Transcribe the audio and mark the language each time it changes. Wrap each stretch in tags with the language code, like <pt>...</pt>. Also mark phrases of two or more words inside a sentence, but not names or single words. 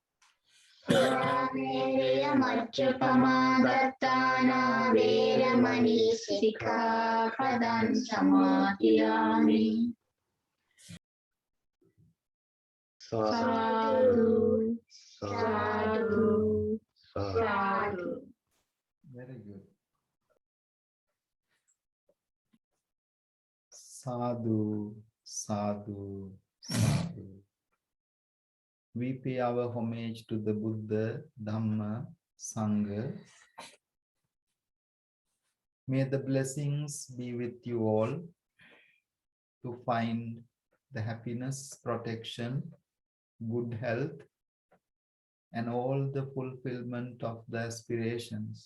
<pi>Turamereya majjapamā dattānā veramani sikkhapadam samadhiyami. Sadhu, sadhu, sadhu.</pi> <en>Very good.</en> <pi>Sadhu, sadhu, sadhu.</pi> <en>We pay our homage to the Buddha, Dhamma, Sangha. May the blessings be with you all to find the happiness, protection, good health, and all the fulfillment of the aspirations.</en>